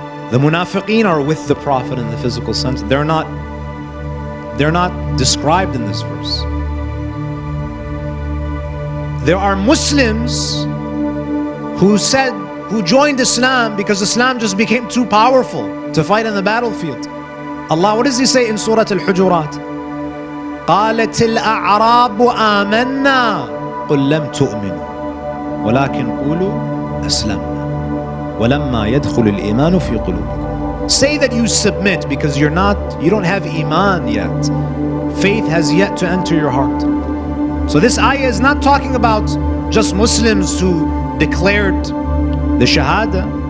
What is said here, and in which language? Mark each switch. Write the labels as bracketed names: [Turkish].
[English] The munafiqeen are with the Prophet in the physical sense. They're not described in this verse. There are Muslims who joined Islam because Islam just became too powerful to fight in the battlefield. Allah, what does he say in Surah Al-Hujurat? [Arabic] قالت الأعراب آمنا قل لم تؤمنوا ولكن قولوا أسلمنا ولما يدخل الإيمان في قلوبكم. [English] Say that you submit because you don't have iman yet. Faith has yet to enter your heart. So this ayah is not talking about just Muslims who declared the Shahada.